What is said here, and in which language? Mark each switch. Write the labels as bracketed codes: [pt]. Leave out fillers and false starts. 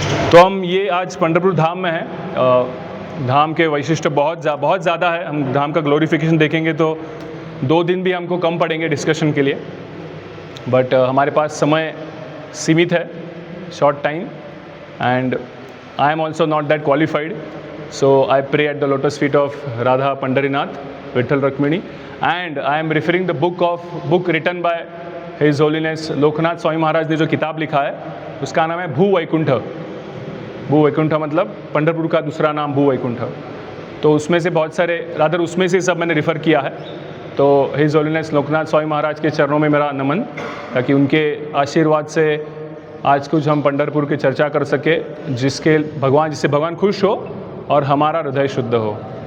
[hi] तो हम ये आज पंढरपुर धाम में हैं। धाम के वैशिष्ट्य बहुत ज़्यादा है। हम धाम का ग्लोरिफिकेशन देखेंगे तो 2 दिन भी हमको कम पड़ेंगे डिस्कशन के लिए। [en] but [hi] हमारे पास समय सीमित है, [en] Short time, and I am also not that qualified. So I pray at the lotus feet of Radha Pandarinath, Vitthal Rukmini, and I am referring the book written by His Holiness [hi] Loknath Swami Maharaj ने जो किताब लिखा है उसका नाम है भू वैकुंठ. भू वैकुंठ मतलब पंढरपुर का दूसरा नाम भू वैकुंठ. तो उसमें से बहुत सारे रादर उसमें से सब मैंने रिफ़र किया है. तो हिज होलीनेस लोकनाथ स्वामी महाराज के चरणों में मेरा नमन, ताकि उनके आशीर्वाद से आज कुछ हम पंढरपुर की चर्चा कर सके, जिससे भगवान खुश हो और हमारा हृदय शुद्ध हो.